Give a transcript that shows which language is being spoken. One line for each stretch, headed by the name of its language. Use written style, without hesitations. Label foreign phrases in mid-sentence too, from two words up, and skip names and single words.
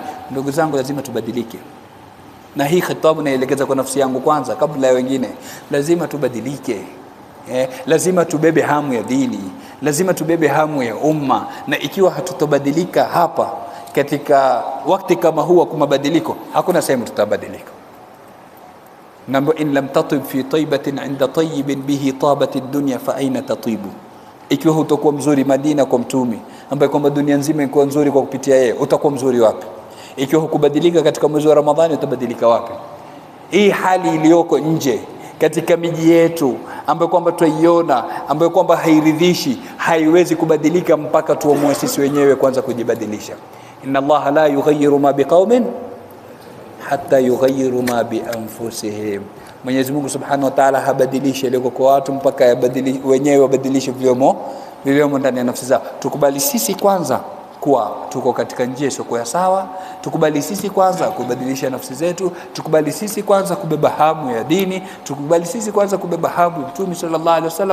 Swahili: Ndugu zangu, lazima tubadilike. Na hii khitabu naelekeza kwa nafsi yangu kwanza kabla ya wengine. Lazima tubadilike. Lazima tubebe hamu ya dini, lazima tubebe hamu ya umma. Na ikiwa hatutobadilika hapa katika wakati kama huu kwa mabadiliko, hakuna sehemu tutabadilika.
Arabic: نامبا إن لم تطب في طيبة عند طيب به طابت الدنيا فأين تطيب.
Swahili: Ikiwa hutakuwa mzuri Madina kwa mtume ambaye kwamba dunia nzima iko nzuri kwa kupitia yeye, utakuwa mzuri wapi? Ikiwa hukubadilika katika mwezi wa Ramadhani, utabadilika wapi? Hii hali iliyoko nje katika miji yetu ambayo kwamba tuiona, ambayo kwamba hairidhishi, haiwezi kubadilika mpaka tuamue sisi wenyewe kwanza kujibadilisha.
Arabic: إن الله لا يغير ما بقوم حتى يغيروا ما بأنفسهم.
Swahili: Mwenyezi Mungu
Arabic: سبحانه وتعالى
Swahili: habadilishi ile kwa watu mpaka wenyewe wabadilishe vilivyomo ndani ya nafsi zao. Tukubali sisi kwanza kuwa tuko katika njia isiyo sawa, tukubali sisi kwanza kubadilisha nafsi zetu, tukubali sisi kwanza kubeba hamu ya dini, tukubali sisi kwanza kubeba hamu ya Mtume
Arabic: صلى الله عليه وسلم.